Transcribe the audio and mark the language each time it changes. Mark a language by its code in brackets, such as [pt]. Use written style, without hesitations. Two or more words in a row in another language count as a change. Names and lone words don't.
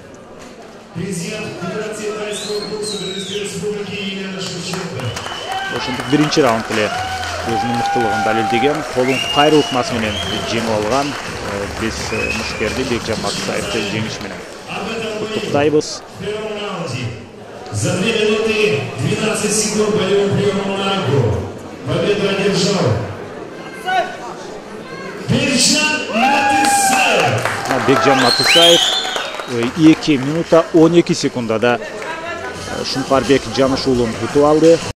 [ky] Ошентип биринчи раунд эле өзүнүн мыктылыгын далилдеген, колун кайруу ыкмасы менен жеңип алган биз мушкерди Бекжан Матысаевди жеңиш менен куттуктайбыз. [ru] За 2 минуты 12 секунд боевым приемом на ногу победу одержал [ky] Бекжан Матысаев 2 минута 12 секундада Шумкарбек Жаныш уулун утуп алды.